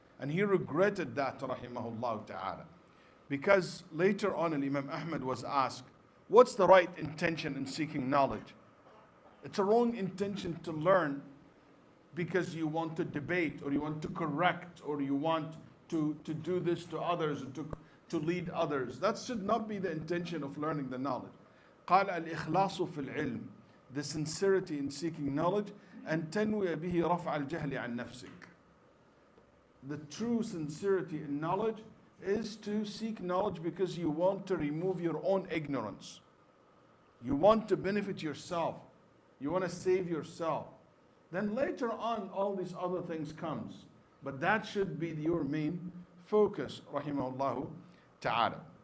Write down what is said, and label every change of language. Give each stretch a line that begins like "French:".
English: And he regretted that, rahimahullah ta'ala. Because later on, Imam Ahmad was asked, what's the right intention in seeking knowledge? It's a wrong intention to learn because you want to debate, or you want to correct, or you want to do this to others, to lead others. That should not be the intention of learning the knowledge.
Arabic: قال الإخلاص في العلم,
English: the sincerity in seeking knowledge,
Arabic: and تنوي به رفع الجهل عن نفسك.
English: The true sincerity in knowledge is to seek knowledge because you want to remove your own ignorance. You want to benefit yourself. You want to save yourself. Then later on, all these other things comes. But that should be your main focus, rahimahullah ta'ala.